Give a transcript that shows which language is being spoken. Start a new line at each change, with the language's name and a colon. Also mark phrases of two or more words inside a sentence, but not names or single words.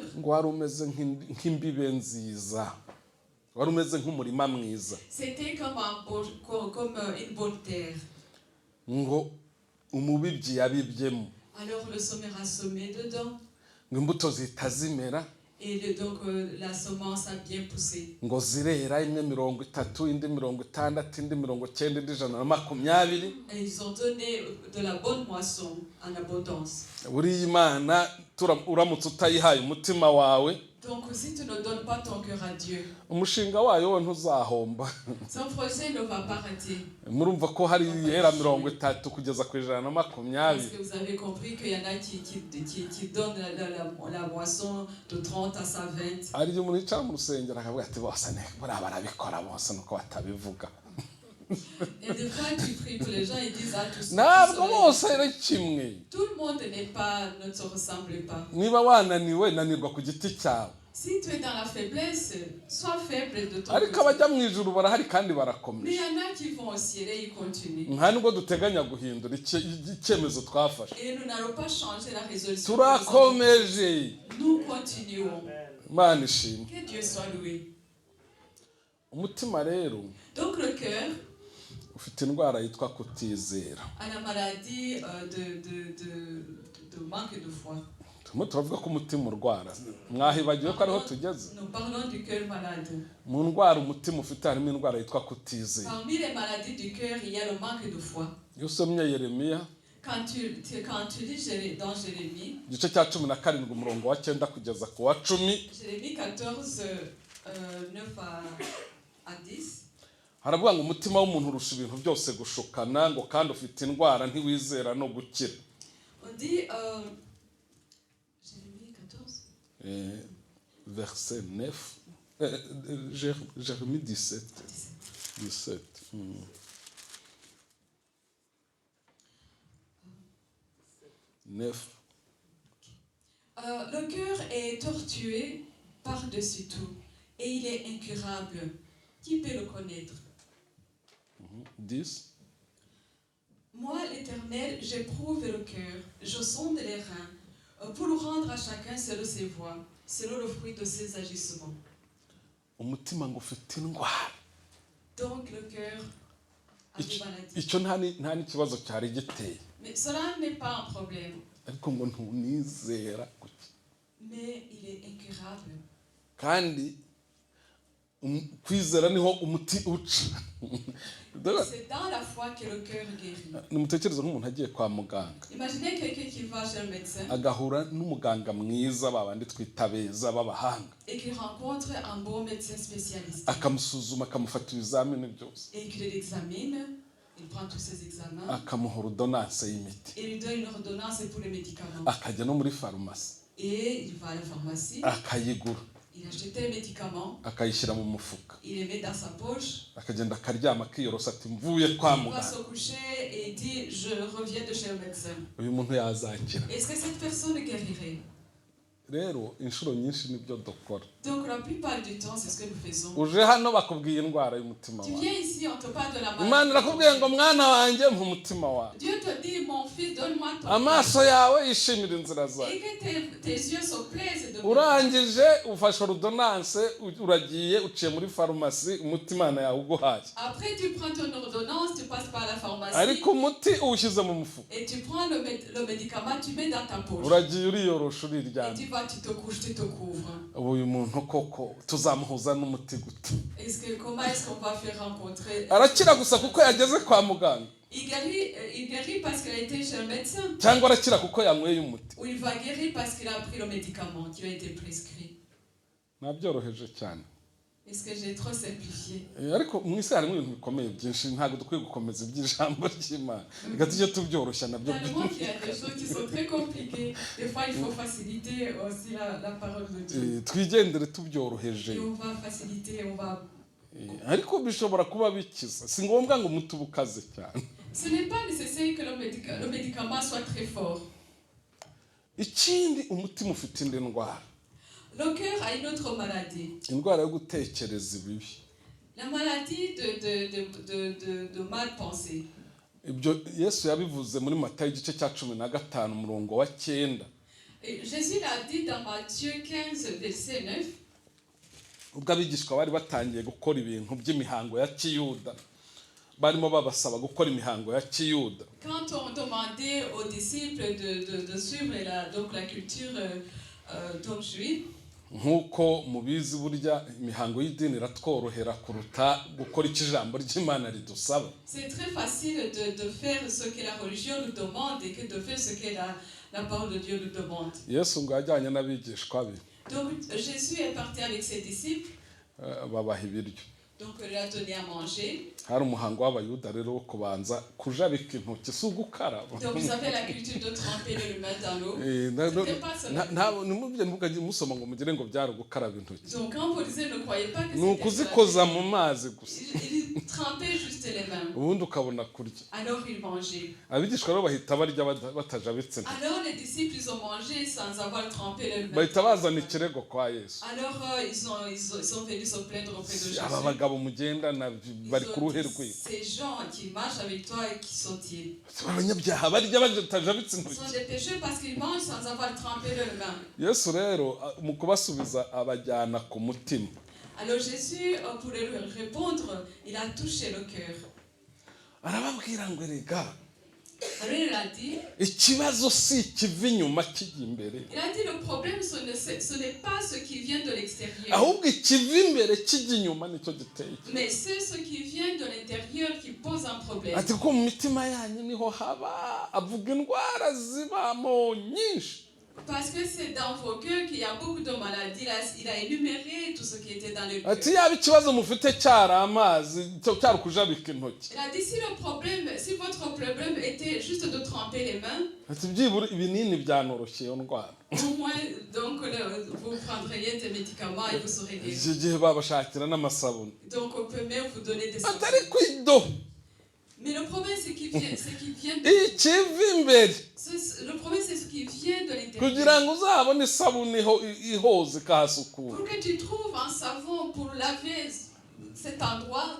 Kinyarwanda: ngo wari umeze nk'imbibe nziza, wari umeze nk'umurima mwiza.
French: c'était comme une bonne terre.
Kinyarwanda: ngo umubibyi yabibyemo
French: Alors le sommaire a semé dedans.
Kinyarwanda: ngo imbuto zihita zimera
French: Et donc la semence a bien poussé.
Kinyarwanda: ngo zirera imwe 30 indi 60 indi 90 indi 120.
French: Et ils ont donné de la bonne moisson en abondance.
Kinyarwanda: buriya Imana uramutse utayihaye umutima wawe
French: Donc si tu ne donnes pas ton cœur à Dieu,
Kinyarwanda: umushinga wayo we ntuzahomba.
French: son projet ne va pas rater.
Kinyarwanda: Murumva ko hari ihera 30 kugeza ku 120.
French: Parce que vous avez compris qu'il y en a qui donnent la moisson de 30 à 120.
Kinyarwanda: hari igihe umuntu yicara mu rusengero akavuga ati bose buriya barabikora bose nuko batabivuga.
French: Et des fois tu pries pour les gens et disent tous.
Kinyarwanda: ntabwo bose ari kimwe.
French: Tout le monde ne se ressemble pas.
Kinyarwanda: niba wananiwe nanirwa ku giti cyawe.
French: Si tu es dans la faiblesse, sois faible de ton
Kinyarwanda: ariko
French: côté.
Kinyarwanda: abajya mu ijuru barahari kandi
French: Mais il
Kinyarwanda: barakomeye.
French: y en a qui vont au ciel et ils continuent.
Kinyarwanda: nta nubwo duteganya guhindura icyemezo twafashe.
French: Et nous n'allons pas changer la résolution.
Kinyarwanda: turakomeje.
French: Nous continuons.
Kinyarwanda: Imana ishimwe.
French: Que Dieu soit loué.
Kinyarwanda: umutima rero
French: Donc le cœur
Kinyarwanda: ufite indwara yitwa kutizera.
French: a la maladie de manque de foi.
Kinyarwanda: turimo turavuga ko umutima urwara. mwahibagiwe ko ariho tugeze.
French: Nous parlons du cœur malade.
Kinyarwanda: mu ndwara umutima ufite harimo indwara yitwa kutizera.
French: Parmi les maladies du cœur, il y a le manque de foi.
Kinyarwanda: iyo usomye Yeremiya
French: Quand tu lis dans Jérémie,
Kinyarwanda: igice cya 17 umurongo wa 9 kugeza ku wa 10,
French: Jérémie 14, 9 à 10,
Kinyarwanda: haravuga ngo umutima w'umuntu urusha ibintu byose gushukana ngo kandi ufite indwara ntiwizera no gukira.
French: on dit, Jérémie 14, verset 9, Jérémie 17. Le cœur est tortueux par-dessus tout et il est incurable. Qui peut le connaître? 10. Moi, l'Éternel, j'éprouve le cœur, je sonde les reins, pour le rendre à chacun selon ses voies, selon le fruit de ses agissements.
Kinyarwanda: umutima ngo ufite indwara.
French: Donc le cœur a des maladies.
Kinyarwanda: icyo nta n'ikibazo cyari giteye.
French: Mais cela n'est pas un problème.
Kinyarwanda: ariko ngo ntunizera gukira.
French: Mais il est incurable.
Kinyarwanda: kandi kwizera niho umuti uca.
French: C'est dans la foi que le cœur guérit.
Kinyarwanda: nimutekereze nk'umuntu agiye kwa muganga
French: Imaginez quelqu'un qui va chez le médecin
Kinyarwanda: agahura n'umuganga mwiza babandi twita beza b'abahanga
French: et qui rencontre un bon médecin spécialiste
Kinyarwanda: akamusuzuma akamufata ibizamini byose
French: et qui l'examine, il prend tous ses examens
Kinyarwanda: akamuha ordonnance y'imiti
French: et lui donne une ordonnance pour les médicaments.
Kinyarwanda: akajya no muri farumasi
French: Et il va à la pharmacie,
Kinyarwanda: akayigura
French: il achète les médicaments,
Kinyarwanda: akayishyira mu mufuka
French: il les met dans sa poche,
Kinyarwanda: akagenda akaryama akiyorosa ati mvuye kwa
French: il va
Kinyarwanda: muganga.
French: se coucher et il dit je reviens de chez le médecin.
Kinyarwanda: uyu muntu yazakira.
French: Est-ce que cette personne guérirait?
Kinyarwanda: rero inshuro nyinshi nibyo dukora.
French: Donc la plupart du temps, c'est ce que nous faisons.
Kinyarwanda: uje hano bakubwiye indwara y'umutima
French: Tu
Kinyarwanda: wawe.
French: viens ici, on te parle de la
Kinyarwanda: imana irakubwiye ngo mwana wanjye mpa umutima wawe.
French: Dieu te dit, mon fils, donne-moi ton
Kinyarwanda: amaso yawe yishimira inzira zawe.
French: et que tes yeux se plaisent de moi.
Kinyarwanda: urangije ufashe ordonnance uragiye uciye muri farumasi umuti Imana yawe uguhaye.
French: Après, tu prends ton ordonnance, tu passes par la pharmacie
Kinyarwanda: ariko umuti uwushyize mu mufuka.
French: et tu prends le médicament, tu mets dans ta poche.
Kinyarwanda: uragiye uriyorosha
French: Et
Kinyarwanda: uriryamye.
French: tu vas, tu te couches, tu te couvres.
Kinyarwanda: uyu muntu koko tuzamuhuza n'umuti gute?
French: Comment est-ce qu'on va faire rencontrer?
Kinyarwanda: arakira gusa kuko yageze kwa muganga
French: Il guérit parce qu'il a été chez le médecin.
Kinyarwanda: cyangwa arakira kuko yanyweye umuti?
French: Ou il va guérir parce qu'il a pris le médicament qui lui a été prescrit.
Kinyarwanda: nabyoroheje cyane.
French: Est-ce que j'ai trop simplifié?
Kinyarwanda: ariko mu isi harimo ibintu bikomeye byinshi ntabwo dukwiye gukomeza iby'ijambo ry'Imana. reka tujye tubyoroshya nabyo.
French: Dans le monde, il y a des choses qui sont très compliquées. Des fois, il faut faciliter aussi la parole de Dieu.
Kinyarwanda: twigendere tubyoroheje.
French: Et on va faciliter, on va...
Kinyarwanda: ariko bishobora kuba bikiza. si ngombwa ngo umuti uba ukaze cyane.
French: Ce n'est pas nécessaire que le médicament soit très fort.
Kinyarwanda: ikindi umutima ufite indi ndwara.
French: Le cœur a une autre maladie.
Kinyarwanda: indwara yo gutekereza ibibi.
French: La maladie de mal pensée.
Kinyarwanda: ibyo Yesu yabivuze muri Matayo igice cya 15 umurongo wa 9.
French: Et Jésus l'a dit dans Matthieu 15, verset 9.
Kinyarwanda: ubwo abigishwa bari batangiye gukora ibintu by'imihango ya kiyuda barimo babasaba gukora imihango ya kiyuda.
French: Quand on demandait aux disciples de suivre donc la culture donc juive,
Kinyarwanda: nk'uko mubizi burya imihango y'idini iratworohera kuruta gukora icyo ijambo ry'Imana ridusaba.
French: C'est très facile de faire ce que la religion nous demande et que de faire ce que la parole de Dieu nous demande.
Kinyarwanda: Yesu ngo yajyanye n'abigishwa be.
French: Donc Jésus est parti avec ses disciples.
Kinyarwanda: Babaha ibiryo.
French: Donc il leur a donné à manger.
Kinyarwanda: Hari umuhango w'abayuda rero wo kubanza kujabika intoki si ugukaraba.
French: Donc vous avez la culture de tremper les mains dans l'eau. C'était pas ça.
Kinyarwanda: Ntimugende musoma ngo mugire ngo byari ugukaraba intoki.
French: Donc quand vous lisez, ne croyez pas que
Kinyarwanda: ni ukuzikoza mu mazi gusa.
French: Il trempait juste les mains.
Kinyarwanda: Ubundi ukabona kurya.
French: Alors ils mangeaient.
Kinyarwanda: Abigishwa rero bahita barya batajabitse.
French: Alors les disciples ils ont mangé sans avoir trempé leurs mains.
Kinyarwanda: Bahita bazana ikirego kwa Yesu.
French: Alors ils sont venus se plaindre auprès de Jésus.
Kinyarwanda: Aba bagabo mugendana bari ku ruhe rwe.
French: Ces gens qui marchent avec toi et qui sont-ils?
Kinyarwanda: Abanyabyaha barya batajabitse
French: Ils
Kinyarwanda: intoki.
French: sont des pécheurs parce qu'ils mangent sans avoir trempé leurs mains.
Kinyarwanda: Yesu rero mu kubasubiza abajyana ku mutima.
French: Alors Jésus, pour lui répondre, il a touché le cœur.
Kinyarwanda: Arababwira ngo rega.
French: Alors il a dit,
Kinyarwanda: ikibazo si kiva inyuma kijya imbere.
French: Il a dit le problème ce n'est pas ce qui vient de l'extérieur.
Kinyarwanda: Ahubwo ikiva imbere kijya inyuma nicyo giteye.
French: Mais c'est ce qui vient de l'intérieur qui pose un problème.
Kinyarwanda: Ati ko mu mitima yanyu niho haba avuga indwara zibamo nyinshi.
French: Parce que c'est dans vos cœurs qu'il y a beaucoup de maladies. Il a énuméré tout ce qui était dans le cœur.
Kinyarwanda: Ati yaba ikibazo mufite cyari amazi cyari kujabika intoki.
French: Il a dit si votre problème était juste de tremper les mains,
Kinyarwanda: ati byibura ibinini byanoroshye iyo ndwara.
French: Au moins donc vous prendriez des médicaments et vous serez guéri.
Kinyarwanda: Iki gihe babashakira n'amasabune.
French: Donc on peut même vous donner des savons.
Kinyarwanda: Atari kwido.
French: Mais le problème c'est qu'il vient
Kinyarwanda: ikiva imbere.
French: Le problème c'est ce qui vient de l'intérieur.
Kinyarwanda: Kugira ngo uzabone isabune ihoze kahasukura.
French: Pour que tu trouves un savon pour laver cet endroit,